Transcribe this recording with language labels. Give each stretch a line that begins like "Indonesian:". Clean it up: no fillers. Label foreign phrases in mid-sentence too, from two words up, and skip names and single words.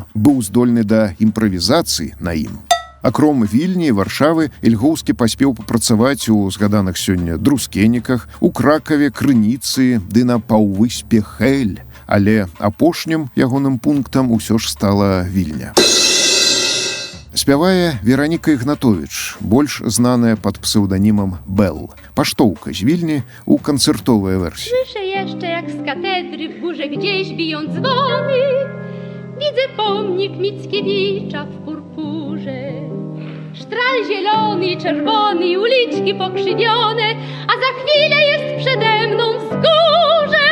Belarusian: Быў здольны да імправізацыі на ім. Акром Вільні і Варшавы, Ільгоўскі паспеў папрацаваць у згаданых сёння Друскеніках, у Кракаве, Крыніцы ды на паўвыспе Хэль. Але апошнім ягоным пунктам усё ж стала Вільня. Спявае Вераніка Ігнатовіч, больш знаная пад псеўданімам Белл. Паштоўка з Вільні ў канцэртовай версіі.
Polish: Słyszę jeszcze jak z katedry w górze gdzieś biją dzwony. Widzę pomnik Mickiewicza w purpurze. Sztral zielony i czerwony, uliczki pokrzywione, a za chwilę jest przede mną wzgórze.